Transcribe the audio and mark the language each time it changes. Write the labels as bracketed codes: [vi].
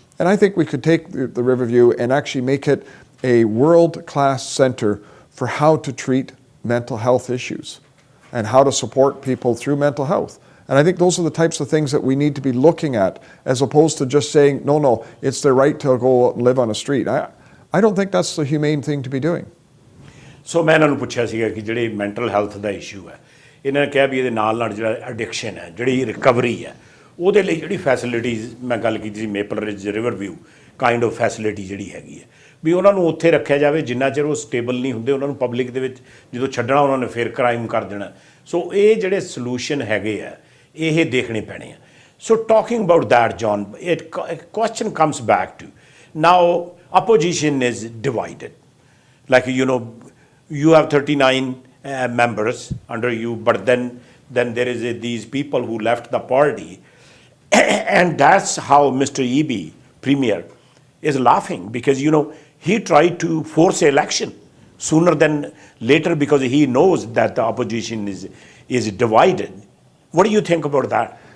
[en] And I think we could take the Riverview and actually make it a world-class center for how to treat mental health issues and how to support people through mental health. And I think those are the types of things that we need to be looking at, as opposed to just saying, no, it's their right to go out and live on a street. I don't think that's the humane thing to be doing. [pa] So ਮੈਂ ਇਹਨਾਂ ਨੂੰ ਪੁੱਛਿਆ ਸੀਗਾ ਕਿ ਜਿਹੜੀ mental health ਦਾ issue ਹੈ, ਇਹਨਾਂ ਨੇ ਕਿਹਾ ਵੀ ਇਹਦੇ ਨਾਲ ਨਾਲ ਜਿਹੜਾ ਐਡਿਕਸ਼ਨ ਹੈ, ਜਿਹੜੀ ਰਿਕਵਰੀ ਹੈ, ਉਹਦੇ ਲਈ ਜਿਹੜੀ ਫੈਸਿਲਿਟੀਜ਼ ਮੈਂ ਗੱਲ ਕੀਤੀ ਸੀ maple ridge ਰਿਵਰਵਿਊ [en] kind of facility [pa] ਜਿਹੜੀ ਹੈਗੀ ਹੈ, ਵੀ ਉਹਨਾਂ ਨੂੰ ਉੱਥੇ ਰੱਖਿਆ ਜਾਵੇ ਜਿੰਨਾ ਚਿਰ ਉਹ ਸਟੇਬਲ ਨਹੀਂ ਹੁੰਦੇ। ਉਹਨਾਂ ਨੂੰ ਪਬਲਿਕ ਦੇ ਵਿੱਚ ਜਦੋਂ ਛੱਡਣਾ ਉਹਨਾਂ ਨੇ ਫਿਰ ਕ੍ਰਾਈਮ ਕਰ ਦੇਣਾ। ਸੋ ਇਹ ਜਿਹੜੇ ਸੋਲੂਸ਼ਨ ਹੈਗੇ ਆ ਇਹ ਦੇਖਣੇ ਪੈਣੇ ਆ। [en] So talking about that, John, it question comes back to now opposition is divided. Like you have 39 members under you, but then there is these people who left the party, and that's how Mr. EB, Premier, is laughing, because he tried to force election sooner than later because he knows that the opposition is divided. What do you think about that?